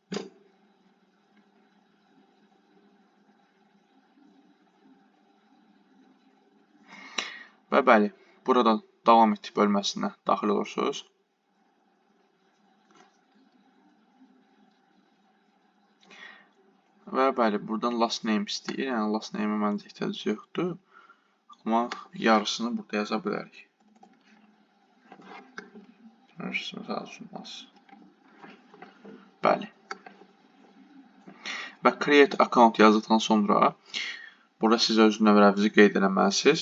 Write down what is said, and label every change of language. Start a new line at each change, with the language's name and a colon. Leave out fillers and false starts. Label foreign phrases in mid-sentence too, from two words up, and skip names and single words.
Azerbaijani: Və bəli, burada davam etdik bölməsinə daxil olursunuz. Və bəli, buradan
English: last name
Azerbaijani: istəyir. Yəni,
English: last name-ə
Azerbaijani: məncə ehtiyac yoxdur. Amma yarısını burada yaza bilərik. Bəli. Və
English: create account
Azerbaijani: yazdıqdan sonra burada siz öz nömrənizi qeyd eləməlisiniz.